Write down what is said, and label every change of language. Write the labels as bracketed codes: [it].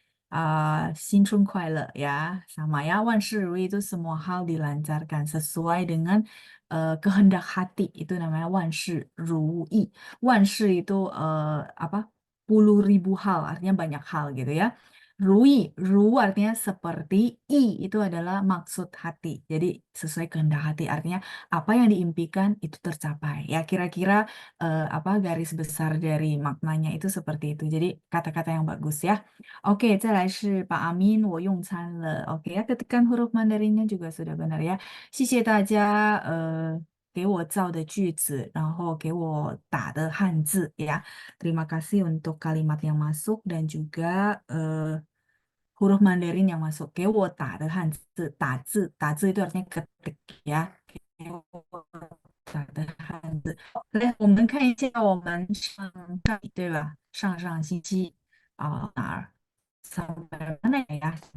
[zh] 老师下午好，老师恭喜你，万事如意，恭喜你新春快乐 [id] ya, sama ya, 万事如意 itu semua hal dilancarkan sesuai dengan kehendak hati, itu namanya 万事如意. 万事 itu apa? Puluh ribu hal, artinya banyak hal gitu ya. Rui, ru artinya seperti, i itu adalah maksud hati. Jadi sesuai kehendak hati, artinya apa yang diimpikan itu tercapai. Ya kira-kira apa garis besar dari maknanya itu seperti itu. Jadi kata-kata yang bagus ya. Oke, [zh] 再来是 [id] Pak Amin, [zh] 我用餐了. [id] Oke ya, ketikan huruf Mandarinnya juga sudah benar ya. [zh] 谢谢大家给我造的句子，然后给我打的汉字ya. [id] Terima kasih untuk kalimat yang masuk dan juga huruf Mandarin yang masuk. [zh] 给我打的汉字，打字itu [id] artinya ketik ya. [zh] 给我打的汉字。来，我们看一下我们上对吧？上上星期哪儿 [id] sampai mana ya?